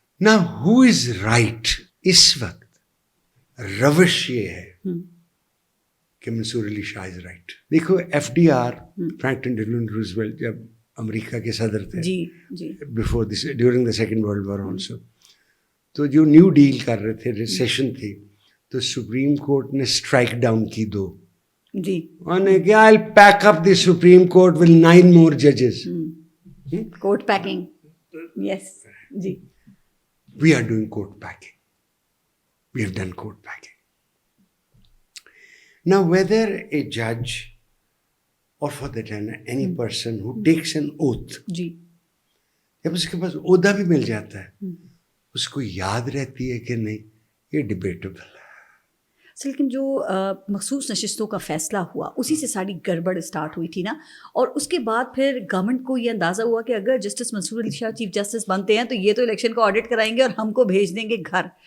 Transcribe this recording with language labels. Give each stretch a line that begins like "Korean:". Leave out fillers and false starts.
Urdu: نا ہو is right, اس وقت روش یہ ہے کہ منصور علی شاہ از رائٹ. دیکھو FDR فرینکلن ڈیلان روزویلٹ جب امریکہ کے صدر تھے, before this, during the second world war also, تو جو نیو ڈیل کر رہے تھے, ریسیشن تھی, تو سپریم کورٹ نے اسٹرائک ڈاؤن کی 2. انہوں نے کہا
English: I'll pack up the Supreme Court with 9 more judges. Court packing. Yes. جی. We are doing court packing. We have done court packing. Now whether a judge or for that matter any person who takes an oath,
Urdu: جب اس کے پاس عہدہ بھی مل جاتا ہے, اس کو یاد رہتی ہے کہ نہیں, یہ ڈبیٹیبل ہے. لیکن جو مخصوص نشستوں کا فیصلہ ہوا اسی سے ساری گڑبڑ اسٹارٹ ہوئی تھی نا, اور اس کے بعد پھر گورنمنٹ کو یہ اندازہ ہوا کہ اگر جسٹس منصور علی شاہ چیف جسٹس بنتے ہیں تو یہ تو الیکشن کو آڈٹ کرائیں گے اور ہم کو بھیج دیں گے گھر.